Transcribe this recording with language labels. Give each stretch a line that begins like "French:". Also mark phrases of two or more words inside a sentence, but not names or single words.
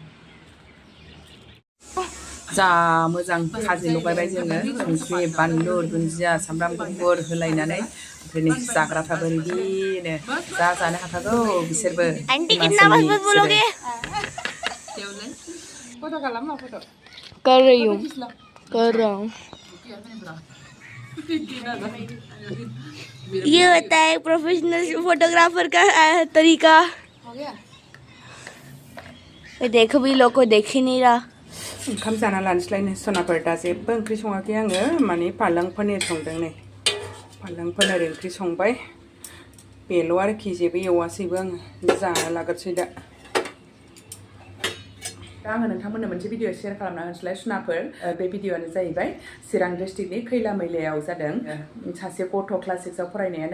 Bodo: जा मोजां खाजि लगायबाय जोङो संख्रि बानलु दुन्दिया सामब्राम गुफुर होलायनानै ओमफ्राय नै जाग्राफ्राबो रेडिनो जानो हाखागौ बिसोरबो फोटो खालाम फोटो
Hindi: कर रही हूँ कर रहा हूँ ये होता है प्रोफेशनल फोटोग्राफर का तरीका हो गया देखो भी लोग को देख ही नहीं रहा
Bodo: ओंखाम जाना लानोसैलायनो सनाफोर दा जेबो ओंख्रि सङाखै आङो माने पालें पनिर संदों नै पालें पनिर ओंख्रि संबाय बेल' आरोखि जेबो एवासैबो आङो जाना लाग्रोसै दा आङो नोंथांमोननो मोनसे भिडिअ शेयार खालामना होनोसैलाय सुनाफोर बे भिडिअआनो जाहैबाय चिरां डिस्ट्रिक्टनि खैला मैलायाव जादों सासे गथ' क्लास 6 आव फरायनायानो